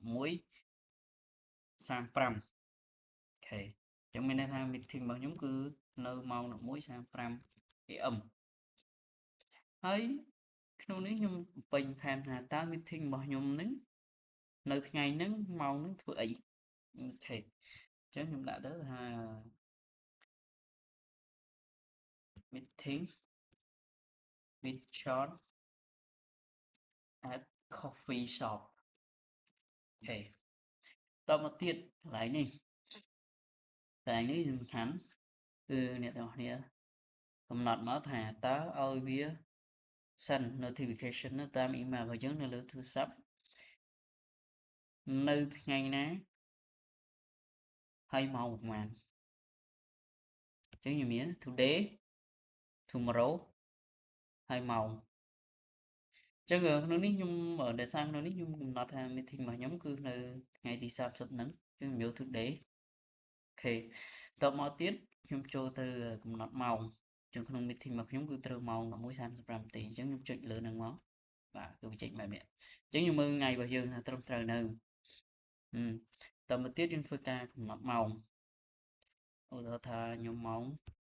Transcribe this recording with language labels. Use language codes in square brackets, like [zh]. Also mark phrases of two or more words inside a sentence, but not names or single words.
[km] 11:35 អូខេអញ្ចឹងមានន័យថា meeting របស់ខ្ញុំគឺនៅម៉ោង11:35 AM ហើយក្នុងនេះខ្ញុំបំពេញថែមថាតើ meeting របស់ខ្ញុំហ្នឹងនៅថ្ងៃហ្នឹងម៉ោងហ្នឹងធ្វើអីអូខេអញ្ចឹងខ្ញុំដាក់ទៅថា [en] meeting with John at coffee shop [km] អូខេតមកទៀតកន្លែងនេះសំខាន់គឺអ្នកទាំងអស់គ្នាកំណត់មកថាតើឲ្យវា [en] send notification [km] តាម email របស់យើងនៅលើទូរស័ព្ទ នៅថ្ងៃណាហើយម៉ោងប្រហែលចឹងខ្ញុំមាន [en] today tomorrow [km] ហើយម៉ោងចឹងក្នុងនេះខ្ញុំដែលសារក្នុងនេះខ្ញុំកំណត់ថា meeting របស់ ខ្ញុំគឺនៅថ្ងៃទី30ហ្នឹងចឹងខ្ញុំយក today អូខេតបមកទៀតខ្ញុំចូលទៅកំណត់ម៉ោងចឹងក្នុង meeting របស់ខ្ញុំគឺត្រូវម៉ោង 11:35 នាទីចឹងខ្ញុំចុចលើហ្នឹងមកបាទគឺវាចេញបែបនេះចឹងខ្ញុំមើលថ្ងៃរបស់យើងថាត្រឹមត្រូវនៅតមកទៀតយើងធ្វើការកំណត់ម៉ោងឧទាហរណ៍ថាខ្ញុំម៉ោង